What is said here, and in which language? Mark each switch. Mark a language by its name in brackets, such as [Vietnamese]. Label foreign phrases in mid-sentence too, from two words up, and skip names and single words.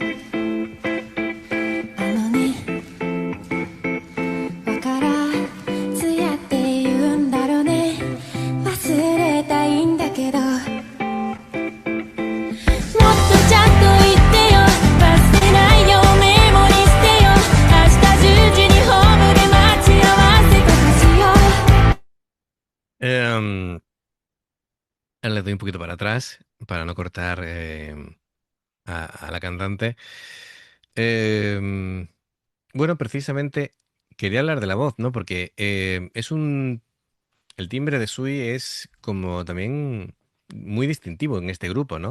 [Japanese] ねわからずやって言うんだろうね忘れたいんだけどもっとちゃんと言ってよ忘れないよメモにしてよ明日10時にホームで待ち合わせとかしよう [Spanish] Em, Le doy un poquito para atrás para no cortar a la cantante. Em, bueno, precisamente quería hablar de la voz, ¿no? Porque el timbre de Sui es como también muy distintivo en este grupo, ¿no?